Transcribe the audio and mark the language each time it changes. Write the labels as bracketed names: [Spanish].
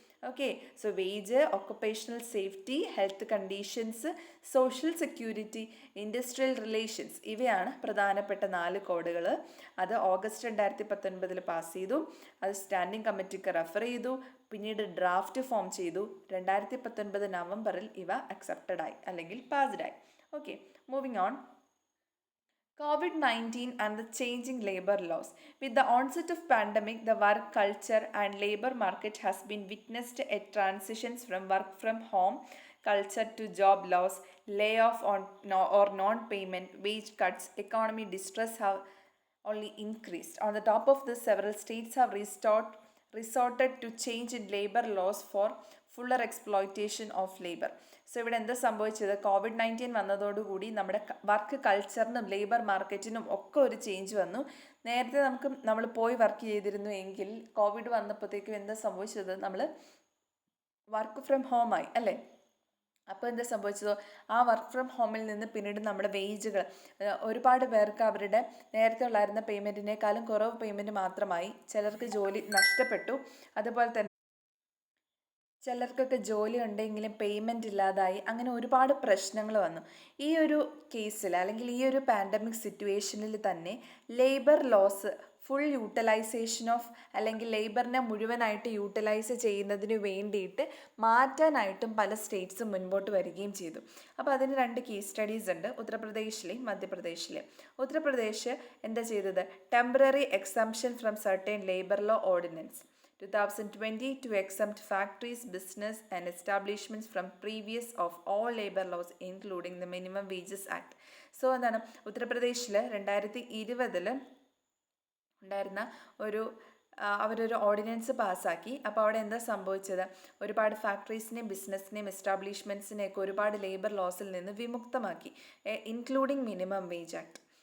[Malayalam] Okay, so wage, occupational safety, health conditions, social security, industrial relations, ഇവയാണ് പ്രധാനപ്പെട്ട 4 കോഡുകൾ. അത് ഓഗസ്റ്റ് 2019 പാസ് ചെയ്തു. അത് സ്റ്റാൻഡിംഗ് കമ്മിറ്റിക്ക് റെഫർ ചെയ്തു. പിന്നീട് ഡ്രാഫ്റ്റ് ഫോം ചെയ്തു. 2019 നവംബറിൽ ഇവ അക്സെപ്റ്റഡ് ആയി അല്ലെങ്കിൽ പാസ്ഡ് ആയി. [English] Okay, moving on. COVID-19 and the changing labor laws. With the onset of pandemic, the work culture and labor market has been witnessed a transitions from work from home culture to job loss, layoff or non-payment, wage cuts, economy distress have only increased. On the top of this, several states have resorted to change in labor laws for fuller exploitation of labor. [Malayalam] So ഇവിടെ എന്താ സംഭവിച്ചത്? COVID-19 വന്നതോടുകൂടി നമ്മുടെ work കൾച്ചറിനും labour മാർക്കറ്റിനും ഒക്കെ ഒരു change വന്നു. നേരത്തെ നമ്മൾ പോയി വർക്ക് ചെയ്തിരുന്നു എങ്കിൽ കോവിഡ് വന്നപ്പോഴത്തേക്കും എന്താ സംഭവിച്ചത്? നമ്മൾ വർക്ക് ഫ്രം ഹോമായി അല്ലേ? അപ്പോൾ എന്താ സംഭവിച്ചതോ, ആ വർക്ക് ഫ്രം ഹോമിൽ നിന്ന് പിന്നീട് നമ്മുടെ വേജുകൾ ഒരുപാട് പേർക്ക് അവരുടെ നേരത്തെ ഉള്ളായിരുന്ന പേയ്മെൻറ്റിനേക്കാളും കുറവ് പേയ്മെൻറ്റ് മാത്രമായി. ചിലർക്ക് ജോലി നഷ്ടപ്പെട്ടു. അതുപോലെ തന്നെ ചിലർക്കൊക്കെ ജോലി ഉണ്ടെങ്കിലും പേയ്മെൻറ്റ് ഇല്ലാതായി. അങ്ങനെ ഒരുപാട് പ്രശ്നങ്ങൾ വന്നു. ഈ ഒരു കേസിൽ അല്ലെങ്കിൽ ഈ ഒരു പാൻഡമിക് സിറ്റുവേഷനിൽ തന്നെ labour laws full utilisation of അല്ലെങ്കിൽ ലേബറിനെ മുഴുവനായിട്ട് യൂട്ടിലൈസ് ചെയ്യുന്നതിന് വേണ്ടിയിട്ട് മാറ്റാനായിട്ടും പല സ്റ്റേറ്റ്സും മുൻപോട്ട് വരികയും ചെയ്തു. അപ്പോൾ അതിന് 2 കേസ് സ്റ്റഡീസ് ഉണ്ട്, ഉത്തർപ്രദേശിലെയും മധ്യപ്രദേശിലെയും. ഉത്തർപ്രദേശ് എന്താ ചെയ്തത്? [English] Temporary exemption from certain labour law ordinance 2020 to exempt factories, business and establishments from previous of all labor laws including the Minimum Wages Act. [Malayalam] So എന്താണ്, ഉത്തർപ്രദേശിൽ 2020 ഉണ്ടായിരുന്ന അവരൊരു ഓർഡിനൻസ് പാസ്സാക്കി. അപ്പോൾ അവിടെ എന്താ സംഭവിച്ചത്? ഒരുപാട് ഫാക്ടറീസിനെയും ബിസിനസ്സിനെയും എസ്റ്റാബ്ലിഷ്മെൻറ്റ്സിനെയൊക്കെ ഒരുപാട് ലേബർ ലോസിൽ നിന്ന് വിമുക്തമാക്കി, ഇൻക്ലൂഡിങ് മിനിമം വേജ് ആക്ട്.